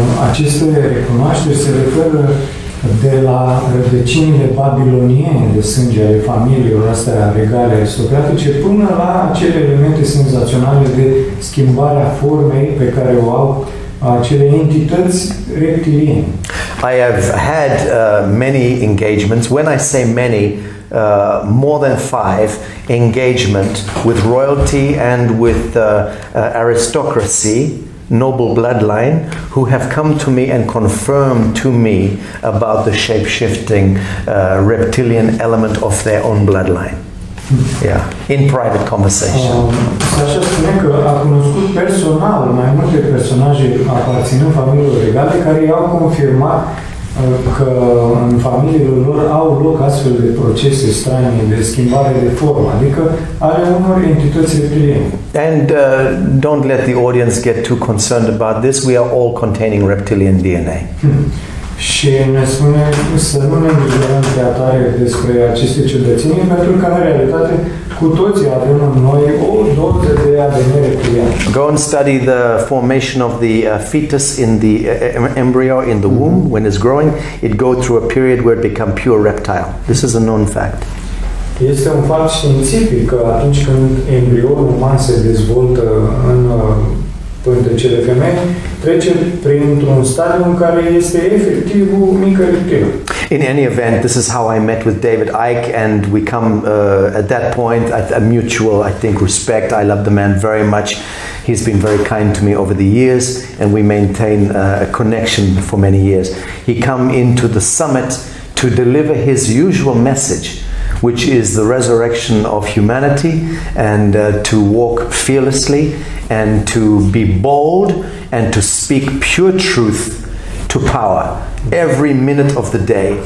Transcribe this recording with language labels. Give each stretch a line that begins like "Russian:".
Romanian: Aceste recunoașteri se referă de la rădăcinile babiloniene de sânge ale familiilor astea regale aristocratice până la acele elemente senzaționale de schimbarea formei pe care o au acele entități reptiliene.
English: I have had many engagements. When I say many, more than 5 engagement with royalty and with aristocracy, noble bloodline, who have come to me and confirmed to me about the shape-shifting reptilian element of their own bloodline. Yeah, in private conversation.
Romanian: Sacha spune că a cunoscut personal mai multe personaje aparținând familiilor regale care i-au confirmat că în familiile lor au loc astfel de procese strane de schimbare de formă, adică ale unor entități reptiliene.
English: And don't let the audience get too concerned about this. We are all containing reptilian DNA.
Romanian: Și ne spune să nu ne îngrijorăm prea tare despre aceste ciudățenii, pentru că în realitate cu toții avem în noi o doză de ADN reptilian.
English: Go and study the formation of the fetus in the embryo in the womb when it's growing. It goes through a period where it becomes pure reptile. This is a known fact.
Romanian: Este un fapt științific că atunci când embrionul uman se dezvoltă în pântecele femei, trece printr-un stadiu în care este efectiv o mică reptilă.
English: In any event, this is how I met with David Icke, and we come at that point at a mutual, I think, respect. I love the man very much. He's been very kind to me over the years, and we maintain a connection for many years. He come into the summit to deliver his usual message, which is the resurrection of humanity, and to walk fearlessly, and to be bold, and to speak pure truth to power every minute of the day.